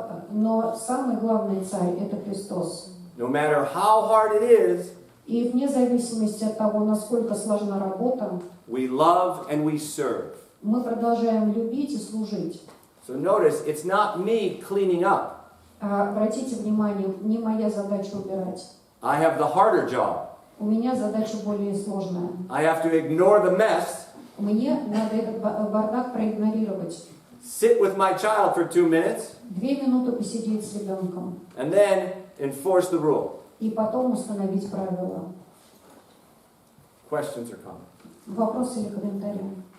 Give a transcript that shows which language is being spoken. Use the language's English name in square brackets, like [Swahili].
[Russian] Но самый главный царь это Христос. [English] No matter how hard it is, [Russian] И вне зависимости от того, насколько сложна работа, [English] we love and we serve. [Russian] мы продолжаем любить и служить. [English] So notice, it's not me cleaning up. [Russian] Обратите внимание, не моя задача убирать. [English] I have the harder job. [Russian] У меня задача более сложная. [English] I have to ignore the mess, [Russian] Мне надо этот бардак проигнорировать. [English] sit with my child for 2 minutes, [Russian] 2 минуты посидеть с ребенком. [English] and then enforce the rule. [Russian] И потом установить правила. [English] Questions or comments? [Russian] Вопросы или комментарии?